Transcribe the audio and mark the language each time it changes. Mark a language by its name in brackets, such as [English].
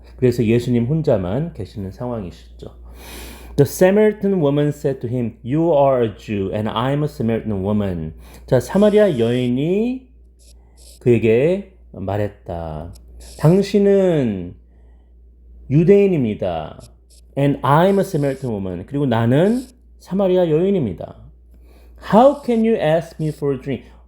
[Korean] 그래서 예수님 혼자만 계시는 상황이시죠. [English] The Samaritan woman said to him, You are a Jew and I am a Samaritan woman. [Korean] 자, 사마리아 여인이 그에게 말했다. 당신은 유대인입니다. [English] And I am a Samaritan woman. [Korean] 그리고 나는 사마리아 여인입니다. [English] How can you ask me for a drink?